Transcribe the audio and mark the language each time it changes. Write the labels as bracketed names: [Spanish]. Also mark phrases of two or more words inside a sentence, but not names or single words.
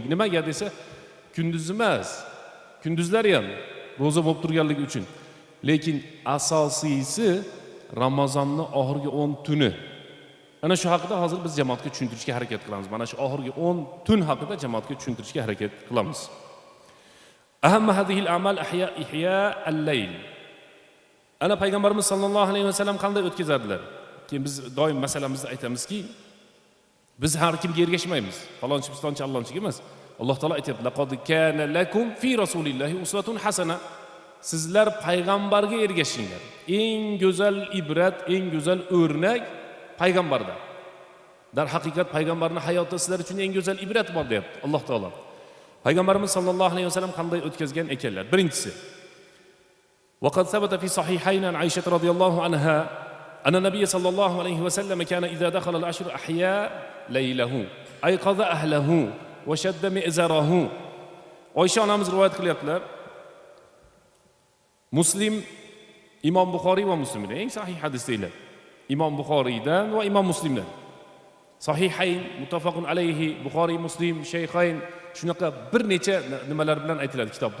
[Uzbek] Nimaga desa, kunduz emas. Kunduzlar ham roza bo'lib turganligi uchun. Lekin asosiysi Ramazonning oxirgi 10 tuni. Ana shu haqida hozir biz jamoatga tushuntirishga harakat qilamiz. Mana shu oxirgi 10 tun haqida jamoatga tushuntirishga harakat qilamiz. [Arabic] أهم هذه الأعمال إحياء الليل. [Uzbek] Ana payg'ambarimiz [Arabic] صلى الله عليه وسلم [Uzbek] qanday o'tkazardilar? Keyin biz doim masalamizda aytamizki, biz har kimga ergashmaymiz. Falonchi pistonchi Allohchiga emas. Alloh taolo aytibdi: [Arabic] "لقد كان لكم في رسول الله أسوة حسنة." [Uzbek] Sizlar payg'ambarga ergashinglar. Eng go'zal ibrat, eng go'zal o'rnak payg'ambarda. Dar haqiqat payg'ambarning hayotida sizlar uchun eng go'zal ibrat bor deyapti Alloh taolo. Payg'ambarimiz [Arabic] صلى الله عليه وسلم [Uzbek] qanday o'tkazgan ekanlar? Birinchisi, [Arabic] وقد ثبت في صحيحين عن عائشة رضي الله عنها أن النبي صلى الله عليه وسلم كان إذا دخل العشر أحيا ليله أيقظ أهله وشد مئزره. [Uzbek] Oysha onamiz rivoyat qilyaptilar. Muslim, Imom Buxoriy va Muslimdan eng sahih hadis deyiladi. Imom Buxoriydan va Imom Muslimdan. Sahihayn, [Arabic] متفق عليه, [Uzbek] Buxoriy, Muslim, Shaykhayn shunaqa bir necha nimalar bilan aytiladi kitobda.